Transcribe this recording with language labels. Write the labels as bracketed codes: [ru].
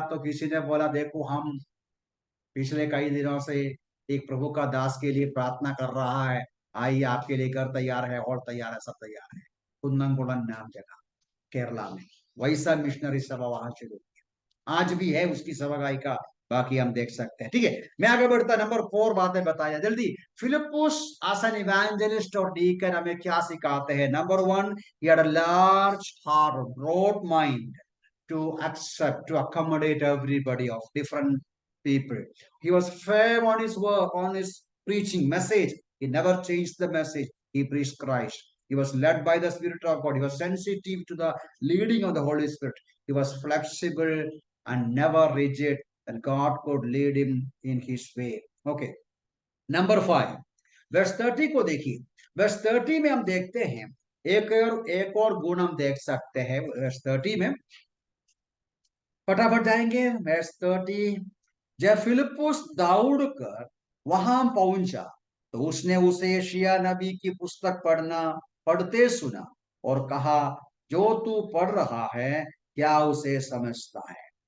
[hi] तो किसी ने बोला देखो हम पिछले कई दिनों से एक प्रभु का दास के लिए प्रार्थना कर रहा है, आइए आपके लिए घर तैयार है, और तैयार है, सब तैयार है। कुन्नंकुलन नाम जगह, केरला में। वैसा मिशनरी सभा वहां शुरू, आज भी है उसकी सभागाई का, बाकी हम देख सकते हैं। ठीक है, मैं आगे बढ़ता, नंबर 4 बातें बताया जल्दी। फिलिपुस [en] as an evangelist [hi] और डीकन हमें क्या सिखाते हैं? [en] Number 1, he had a large heart, broad mind to accept, to accommodate everybody of different people. He was firm on his work, on his preaching message. He never changed the message. He preached Christ. He was led by the Spirit of God. He was sensitive to the leading of the Holy Spirit. He was flexible and never rigid, and God could lead him in his way. [hi] Okay. Number 5, verse 30 को देखिए। Verse 30 में हम देखते हैं एक और गुण हम देख सकते हैं वर्स 30 में। फटाफट जाएंगे वर्स 30। जब फिलिपुस दौड़ कर वहां पहुंचा तो उसने उसे यशायाह नबी की पुस्तक पढ़ते सुना और कहा, जो तू पढ़ रहा है क्या उसे समझता है?